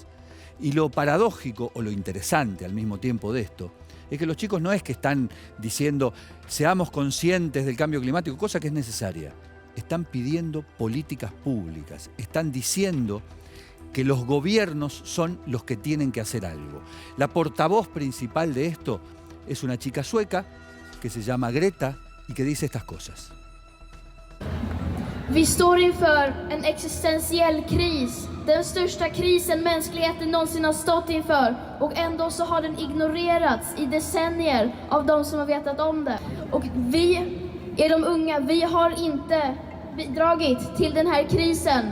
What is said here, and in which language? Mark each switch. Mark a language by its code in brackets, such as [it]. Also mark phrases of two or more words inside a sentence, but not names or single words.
[es] Y lo paradójico o lo interesante al mismo tiempo de esto es que los chicos no es que están diciendo seamos conscientes del cambio climático, cosa que es necesaria. Están pidiendo políticas públicas, están diciendo que los gobiernos son los que tienen que hacer algo. La portavoz principal de esto es una chica sueca que se llama Greta y que dice estas cosas. [sv] Vi står inför en existentiell kris. Den största krisen mänskligheten någonsin har stått inför. Och ändå så har den ignorerats i decennier av de som har vetat om det. Och vi är de unga, vi har inte bidragit till den här krisen.